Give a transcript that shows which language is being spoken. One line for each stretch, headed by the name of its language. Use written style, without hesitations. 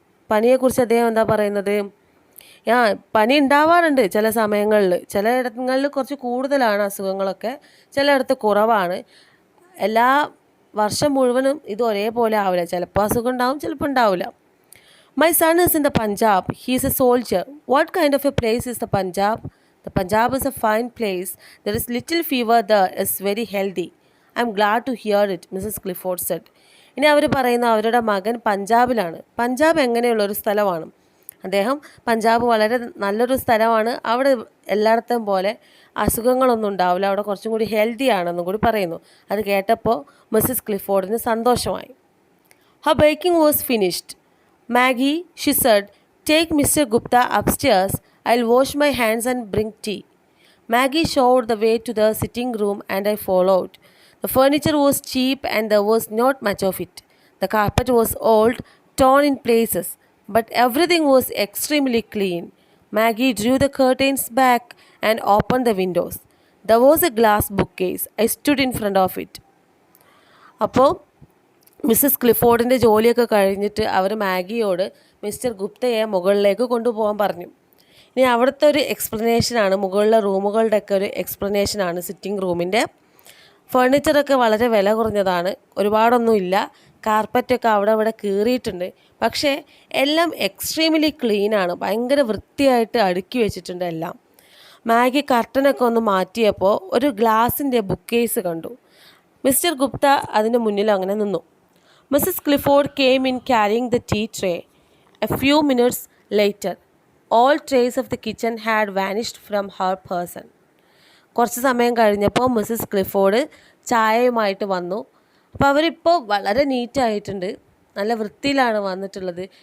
Malayalam: പനിയെക്കുറിച്ച് അദ്ദേഹം എന്താ പറയുന്നത്, പനി ഉണ്ടാവാറുണ്ട് ചില സമയങ്ങളിൽ. ചിലയിടങ്ങളിൽ കുറച്ച് കൂടുതലാണ് അസുഖങ്ങളൊക്കെ, ചിലയിടത്ത് കുറവാണ്. എല്ലാ വർഷം മുഴുവനും ഇത് ഒരേപോലെ ആവില്ല. ചിലപ്പോൾ അസുഖം ഉണ്ടാവും, ചിലപ്പോൾ ഉണ്ടാവില്ല.
English: My son is in the Punjab. He is a soldier. What kind of a place is the Punjab? The Punjab is a fine place. There is little fever there. It's very healthy. I am glad to hear it, Mrs. Clifford said.
Malayalam: ഇനി അവർ പറയുന്ന അവരുടെ മകൻ പഞ്ചാബിലാണ്. പഞ്ചാബ് എങ്ങനെയുള്ളൊരു സ്ഥലമാണ്? അദ്ദേഹം പഞ്ചാബ് വളരെ നല്ലൊരു സ്ഥലമാണ്, അവിടെ എല്ലായിടത്തും പോലെ അസുഖങ്ങളൊന്നും ഉണ്ടാവില്ല, അവിടെ കുറച്ചും കൂടി ഹെൽത്തി ആണെന്നും കൂടി പറയുന്നു. അത് കേട്ടപ്പോൾ മിസ്സസ് ക്ലിഫോർഡിന് സന്തോഷമായി. Her baking was finished. Maggie, she said, take Mr. Gupta upstairs. I'll wash my hands and bring tea. Maggie showed the way to the sitting room and I followed. The furniture was cheap and there was not much of it. The carpet was old, torn in places, but everything was extremely clean. Maggie drew the curtains back and opened the windows. There was a glass bookcase. I stood in front of it. അപ്പോൾ Mrs ക്ലിഫോർഡിൻ്റെ ജോലിയൊക്കെ കഴിഞ്ഞിട്ട് അവർ മാഗിയോട് mister ഗുപ്തയെ മുകളിലേക്ക് കൊണ്ടുപോകാൻ പറഞ്ഞു. ഇനി അവിടുത്തെ ഒരു എക്സ്പ്ലനേഷനാണ്, മുകളിലെ റൂമുകളുടെയൊക്കെ ഒരു എക്സ്പ്ലനേഷനാണ് സിറ്റിംഗ് റൂമിൻ്റെ. ഫർണിച്ചറൊക്കെ വളരെ വില കുറഞ്ഞതാണ്, ഒരുപാടൊന്നുമില്ല. കാർപ്പറ്റൊക്കെ അവിടെ ഇവിടെ കീറിയിട്ടുണ്ട്, പക്ഷേ എല്ലാം എക്സ്ട്രീംലി ക്ലീനാണ്, ഭയങ്കര വൃത്തിയായിട്ട് അടുക്കി വെച്ചിട്ടുണ്ട് എല്ലാം. മാഗി കർട്ടനൊക്കെ ഒന്ന് മാറ്റിയപ്പോൾ ഒരു ഗ്ലാസിൻ്റെ ബുക്ക് കേസ് കണ്ടു. മിസ്റ്റർ ഗുപ്ത അതിന് മുന്നിൽ അങ്ങനെ നിന്നു.
English: Mrs Clifford came in carrying the tea tray. A few minutes later, all trays of the kitchen had vanished from her person.
Malayalam: കുറച്ച് സമയം കഴിഞ്ഞപ്പോൾ മിസ്സസ് ക്ലിഫോർഡ് ചായയുമായിട്ട് വന്നു. അപ്പോൾ അവരിപ്പോൾ വളരെ നീറ്റായിട്ടുണ്ട്, നല്ല വൃത്തിയിലാണ് വന്നിട്ടുള്ളത്.